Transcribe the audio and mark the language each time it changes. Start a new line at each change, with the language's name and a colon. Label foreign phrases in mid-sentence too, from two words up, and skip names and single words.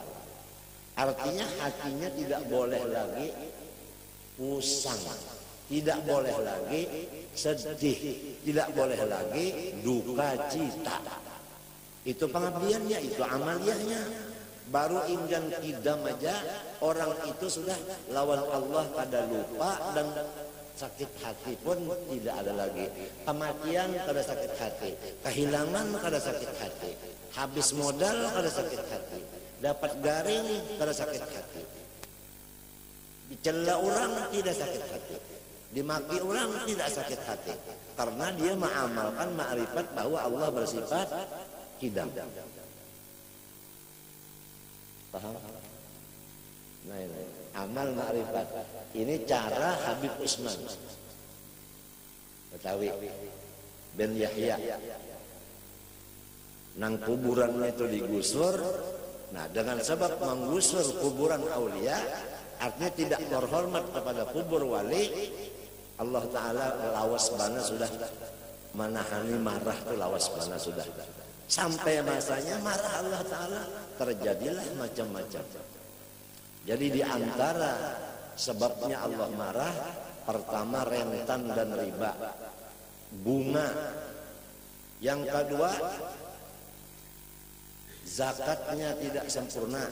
Indonesian: Artinya hatinya tidak boleh lagi usang, tidak boleh lagi sedih, tidak boleh lagi duka cita. Itu pengabdiannya, itu amaliyahnya.
Banjar: Baru inggan kidam aja orang itu sudah lawan Allah kada lupa, dan sakit hati pun tidak ada lagi. Kematian kada sakit hati, kehilangan kada sakit hati, habis modal kada sakit hati, dapat garing kada sakit hati,
Indonesian: dicela orang tidak sakit hati, dimaki orang tidak sakit hati, karena dia mengamalkan ma'rifat bahwa Allah bersifat qidam. Paham? Nah, ini amal ma'rifat. Ini cara Habib Usman Batawi bin Yahya.
Banjar: Nang kuburannya itu digusur.
Indonesian: Nah, dengan sebab menggusur kuburan aulia, artinya tidak terhormat kepada kubur wali,
Banjar: Allah Ta'ala lawas bana sudah menahani marah itu, lawas bana sudah.
Indonesian: Sampai masanya marah Allah Ta'ala, terjadilah macam-macam. Jadi di antara sebabnya Allah marah, pertama rentan dan riba, bunga. Yang kedua, zakatnya tidak sempurna.